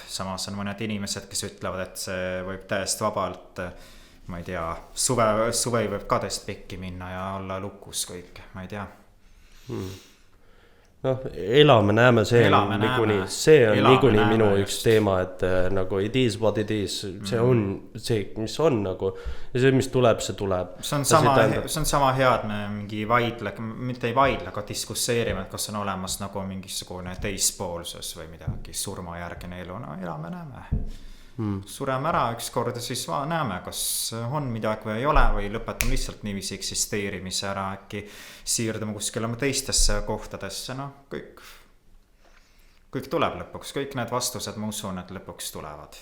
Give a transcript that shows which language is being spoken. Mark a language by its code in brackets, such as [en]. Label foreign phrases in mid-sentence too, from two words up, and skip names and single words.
[et] Samas on mõned inimesed, kes ütlevad, et see võib täiesti vabalt, ma ei tea, suve võib ka täiesti pekki minna ja olla lukus kõik, ma ei tea. noh, elame, näeme, see Elame, on niikuinii, näeme. see on Elame, niikuinii näeme minu just. üks teema, et nagu [en] it is what it is, [et] see on see, mis on nagu ja see, mis tuleb, see tuleb. See on sama hea, et me mingi vaidle, mitte ei vaidle, aga diskusseerime, et kas on olemas nagu mingisugune teispoolsus või midagi, surmajärgne elu, no elame, näeme. Sureme ära ükskord ja siis näeme, kas on midagi või ei ole või lõpetame lihtsalt niiviisi eksisteerimise ära, äkki siirdume kuskile teistesse kohtadesse, no kõik tuleb lõpuks, kõik need vastused, ma usun, et lõpuks tulevad.